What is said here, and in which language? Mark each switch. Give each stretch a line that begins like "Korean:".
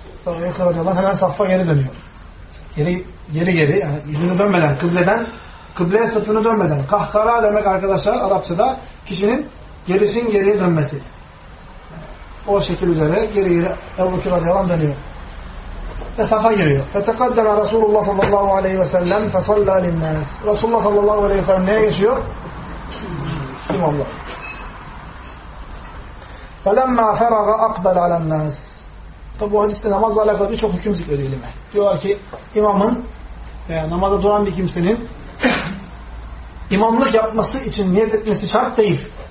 Turkish: Ebu Bekir radıyallahu anh hemen saffa geri dönüyor. Geri yani yüzünü dönmeden, kıbleye sırtını dönmeden. Kahkara demek arkadaşlar Arapçada kişinin gerisin geriye dönmesi. O şekil üzere geri geri Ebu Bekir radıyallahu anh dönüyor. Ve safa giriyor.
Arabic: فَتَقَدَّرَ رَسُولُ اللّٰهِ صَلَّى اللّٰهُ عَلَيْهِ وَسَلَّمْ فَصَلَّى لِلنَّاسِ
Turkish: Resulullah sallallahu aleyhi ve sellem neye geçiyor? İmamlar.
Arabic: فَلَمَّا فَرَغَ اَقْبَلْ عَلَى النَّاسِ
Turkish: Tabi bu hadiste namazla alakalı birçok hüküm zikrediyor ilime. Diyorlar ki imamın veya namazda duran bir kimsenin imamlık yapması için niyet etmesi şart değil.